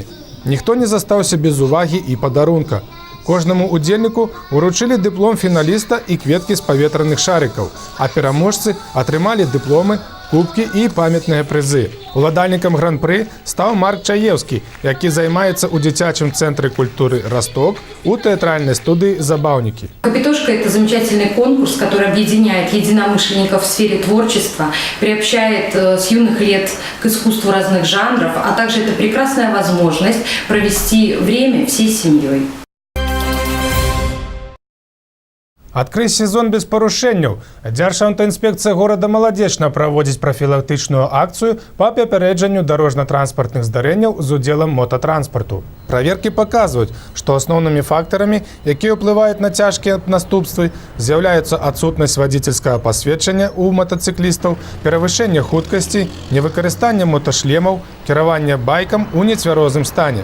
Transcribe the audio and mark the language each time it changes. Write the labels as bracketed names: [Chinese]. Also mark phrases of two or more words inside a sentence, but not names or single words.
[Belarusian] Ніхто не застаўся без увагі і падарунка. Кожнаму удзельніку уручылі дыплом фіналіста і кветкі з паветраных шарыкаў, а пераможцы атрымалі дыпломы, кубкі і памятныя прызы. Уладальнікам гран-пры стаў Марк Чаевскі, які займаецца ў дзіцячым цэнтры культуры «Росток» у тэатральнай студыі «Забаўнікі». [Russian] «Капитошка» – это замечательный конкурс, который объединяет единомышленников в сфере творчества, приобщает с юных лет к искусству разных жанров, а также это прекрасная возможность провести время всей семьей. [Belarusian] Адкрыць сезон без парушэнняў. Дзяржаўтаінспекцыя горада Маладзечна праводзіць прафілактычную акцыю па папярэджанню дарожна-транспартных здарэнняў з удзелам мотатранспарту. Праверкі паказваюць, што асноўнымі фактарамі, якія ўплываюць на цяжкія наступствы, з'яўляюцца адсутнасць вадзіцельскага пасведчання ў матацыклістаў, перавышэнне хуткасці, невыкарыстанне моташлемаў, кіраванне байкам у нецвярозым стане.